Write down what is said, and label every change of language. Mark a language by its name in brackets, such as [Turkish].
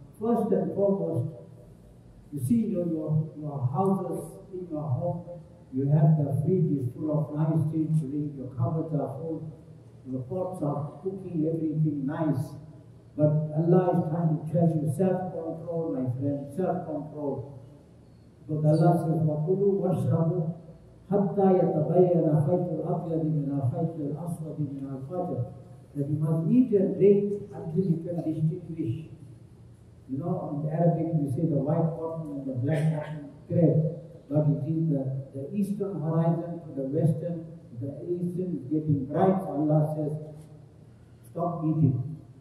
[English] First and foremost, you see your houses, in your home, you have the fridge is full of nice things to drink, your cupboards are full, your pots are cooking everything nice. But Allah is trying to tell you self-control, my friend, self-control. Because Allah says, [Arabic] وَكُلُوا وَاشْرَبُوا حَتَّى يَتَبَيَّنَ خَيْطُ الْأَبْيَضِ مِنَ الْخَيْطِ الْأَسْوَدِ مِنَ الْفَجْرِ. [English] That you must eat and drink until you can distinguish. In Arabic we say the white cotton and the black cotton thread. But it is the eastern horizon to the western. The eastern is getting bright. Allah says, stop eating.